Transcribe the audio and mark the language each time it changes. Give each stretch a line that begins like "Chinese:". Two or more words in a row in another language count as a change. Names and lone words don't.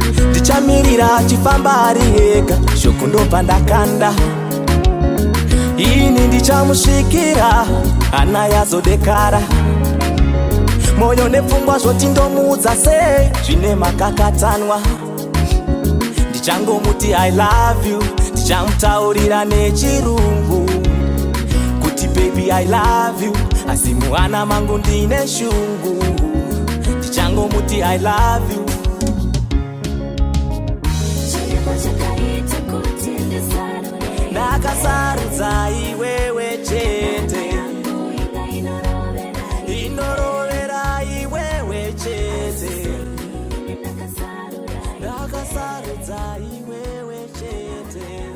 Shona: Ndichamirira achifamba ari ega, shoko ndobva ndakanda. Ini ndichamusvikira, hana yazodekara. Moyo nepfungwa zvoti ndomuudza sei, zvine makakatanwa. Ndichangomuti,
English: "I love you,"
Shona: ndichamutaurira nechirungu. Kuti,
English: "Baby, I love you,"
Shona: asi muhana mangu ndine shungu. Ndichangomuti,
English: "I love you."
Shona: Chirembo chakaita kuti ndisarure iwe. Ndakasarudza iwewe chete. Yangu inga inorovera iwe. Inorovera iwewe chete. Ndakasarudza iwewe chete.